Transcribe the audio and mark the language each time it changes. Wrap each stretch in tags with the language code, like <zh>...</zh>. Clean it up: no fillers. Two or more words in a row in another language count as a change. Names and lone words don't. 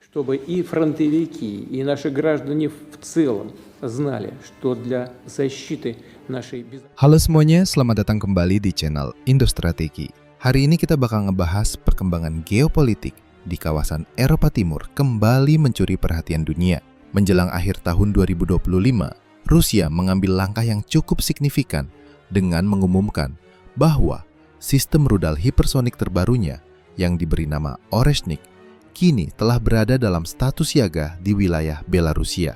<ru>чтобы и фронтовики, и наши граждане в целом знали, что для защиты нашей безопасности.</ru> <id>Halo semuanya, selamat datang kembali di channel Indostrategi. Hari ini kita bakal ngebahas perkembangan geopolitik di kawasan Eropa Timur kembali mencuri perhatian dunia. Menjelang akhir tahun 2025, Rusia mengambil langkah yang cukup signifikan dengan mengumumkan bahwa sistem rudal hipersonik terbarunya yang diberi nama Oreshnik kini telah berada dalam status siaga di wilayah Belarusia.</id>